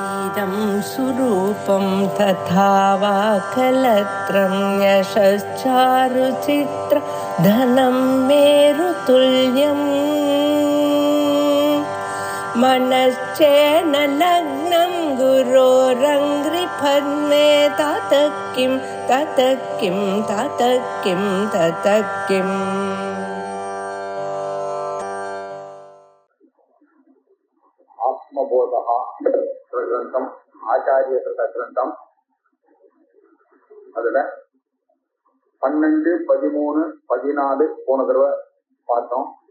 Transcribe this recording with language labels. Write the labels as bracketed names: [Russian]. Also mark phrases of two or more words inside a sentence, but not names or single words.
[Sanskrit] शरीरं सुरूपं तथा वा कलत्रं यशश्चारुचित्र धनं मेरुतुल्यम् मनश्चेन लग्नं गुरोरङ्घ्रिपद्मे ततः किं ततः किं ततः किं ततः किम् [Tamil] ஆத்மபோதா கிரந்தம் ஆச்சாரிய கிரந்தம். அதுல 12, 13, 14 போன தடவை பார்த்தோம்.